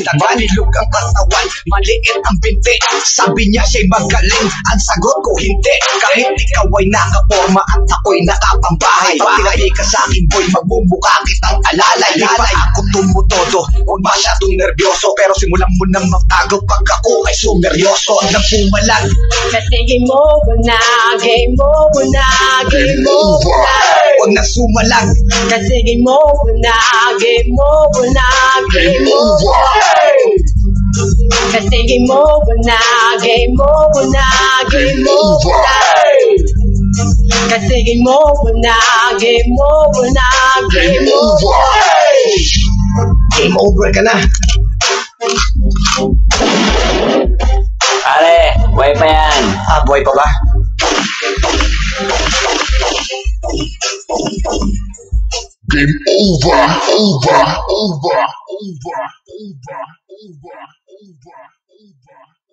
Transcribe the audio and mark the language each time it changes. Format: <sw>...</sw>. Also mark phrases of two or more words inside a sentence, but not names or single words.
<tl>Manilog ang katawan, maliit ang binti. Sabi niya siya'y magaling, ang sagot ko hindi. Kahit ikaw ay nakaporma at ako'y nakapambahay. Pag tinabi ka sa'kin boy, magbumuka kitang alalay. Di pa ako tumutodo, huwag masyadong nervyoso. Pero simulan mo nang magtago pag ako ay sumeryoso. Huwag na pumalag kasi</tl> <en>game over</en> <tl>na,</tl> <en>game over</en> <tl>na,</tl> <en>game over</en> <tl>na. Huwag na sumalag kasi</tl> <en>game over</en> <tl>na,</tl> <en>game over</en> <tl>na,</tl> <en>game over.</en> <tl>Kasi</tl> <en>game over</en> <tl>na,</tl> <en>game over</en> <tl>na,</tl> <en>game over</en> <tl>na. Kasi</tl> <en>game over</en> <tl>na,</tl> <en>game over</en> <tl>na,</tl> <en>game over. Game over</en> <tl>ka na. Pare, buhay pa yan. Buhay pa ba?</tl> <en>Game over, over, over, over, over, over, over, over.</en>